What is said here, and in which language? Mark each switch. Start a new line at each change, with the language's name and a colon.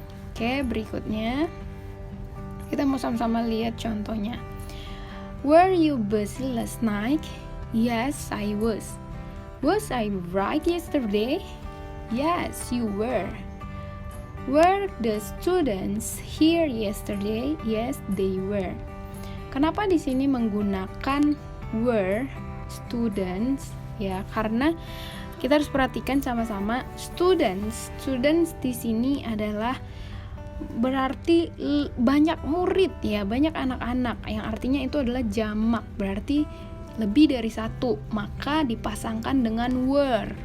Indonesian: Oke, berikutnya kita mau sama-sama lihat contohnya.
English: Were you busy last night? Yes, I was. Was I right yesterday? Yes, you were. Were the students here yesterday? Yes, they were.
Indonesian: Kenapa di sini menggunakan were students? Ya, karena kita harus perhatikan sama-sama students. Students di sini adalah berarti banyak murid ya, banyak anak-anak, yang artinya itu adalah jamak, berarti lebih dari satu, maka dipasangkan dengan were.